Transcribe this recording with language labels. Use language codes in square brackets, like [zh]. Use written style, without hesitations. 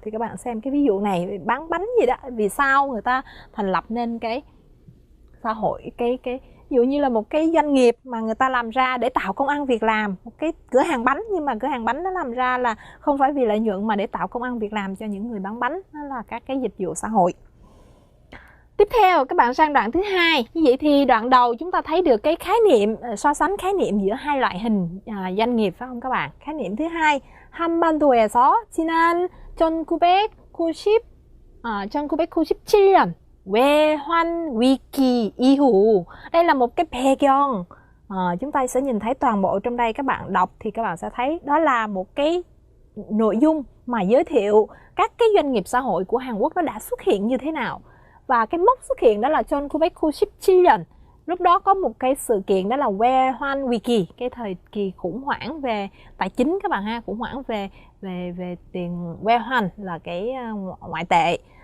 [vi] Thì các bạn xem cái ví dụ này, bán bánh gì đó. Vì sao người ta thành lập nên cái xã hội, ví dụ như là một cái doanh nghiệp mà người ta làm ra để tạo công ăn việc làm, một cái cửa hàng bánh, nhưng mà cửa hàng bánh nó làm ra là không phải vì lợi nhuận mà để tạo công ăn việc làm cho những người bán bánh. Đó là các cái dịch vụ xã hội. Tiếp theo các bạn sang đoạn thứ hai. Như vậy thì đoạn đầu chúng ta thấy được cái khái niệm, so sánh khái niệm giữa hai loại hình doanh nghiệp phải không các bạn? Khái niệm thứ hai, [ko] 한반도에서 지난 1997년 외환 위기 이후. [vi] Đây là một cái 배경. Chúng ta sẽ nhìn thấy toàn bộ trong đây, các bạn đọc thì các bạn sẽ thấy đó là một cái nội dung mà giới thiệu các cái doanh nghiệp xã hội của Hàn Quốc nó đã xuất hiện như thế nào. Và cái mốc xuất hiện đó là 1997년. Lúc đó có một cái sự kiện đó là 외환 위기, cái thời kỳ khủng hoảng về tài chính các bạn ha, khủng hoảng về tiền 외환 là cái ngoại tệ.